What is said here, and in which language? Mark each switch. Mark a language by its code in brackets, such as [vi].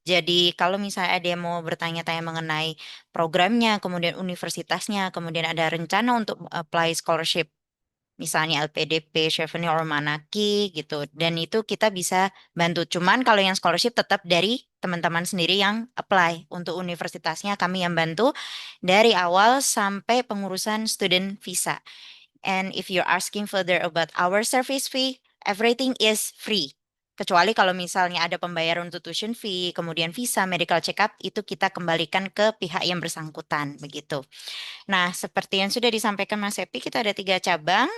[id] Jadi kalau misalnya ada yang mau bertanya-tanya mengenai programnya, kemudian universitasnya, kemudian ada rencana untuk apply scholarship, misalnya LPDP, Chevening, or Manaki gitu. Dan itu kita bisa bantu. Cuman kalau yang scholarship tetap dari teman-teman sendiri yang apply. Untuk universitasnya kami yang bantu dari awal sampai pengurusan student visa. [en] And if you're asking further about our service fee, everything is free. [id] Kecuali kalau misalnya ada pembayaran untuk tuition fee, kemudian visa, medical check-up, itu kita kembalikan ke pihak yang bersangkutan, begitu. Nah, seperti yang sudah disampaikan Mas Epi, kita ada 3 cabang.